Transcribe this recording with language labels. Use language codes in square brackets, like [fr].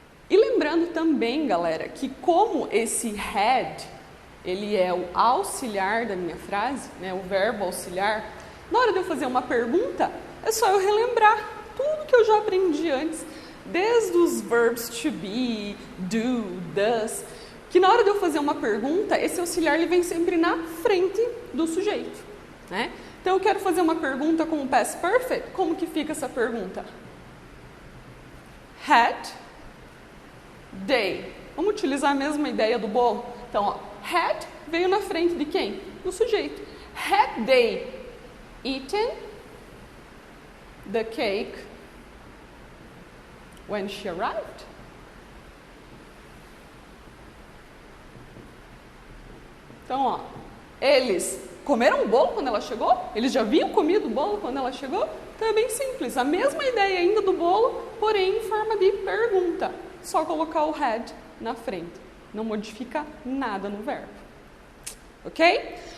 [pt] E lembrando também, galera, que como esse had, ele é o auxiliar da minha frase, né, o verbo auxiliar, na hora de eu fazer uma pergunta, é só eu relembrar tudo que eu já aprendi antes, desde os verbs to be, do, does, que na hora de eu fazer uma pergunta, esse auxiliar ele vem sempre na frente do sujeito, né? Então eu quero fazer uma pergunta com o past perfect, como que fica essa pergunta? [en] Had they. [pt] Vamos utilizar a mesma ideia do bolo? Então, ó, had veio na frente de quem? Do sujeito. [en] Had they eaten the cake when she arrived? [pt] Então, ó, eles comeram o bolo quando ela chegou? Eles já haviam comido o bolo quando ela chegou? Então é bem simples. A mesma ideia ainda do bolo, porém em forma de pergunta. Só colocar o had na frente. Não modifica nada no verbo. Ok?